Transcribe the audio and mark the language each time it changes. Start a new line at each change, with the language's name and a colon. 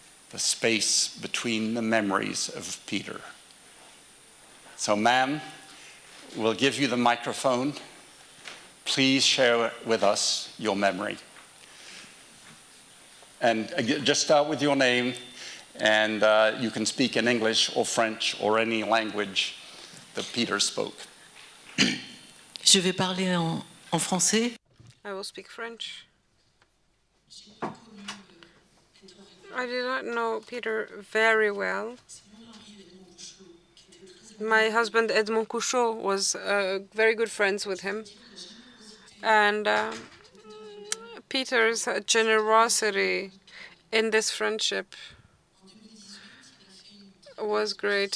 English: The space between the memories of Peter. So, ma'am, we'll give you the microphone. Please share with us your memory. And just start with your name, and you can speak in English or French or any language that Peter spoke.
French: Je vais parler en français.
English: I will speak French. I did not know Peter very well. My husband, Edmond Couchot, was very good friends with him. And Peter's generosity in this friendship was great.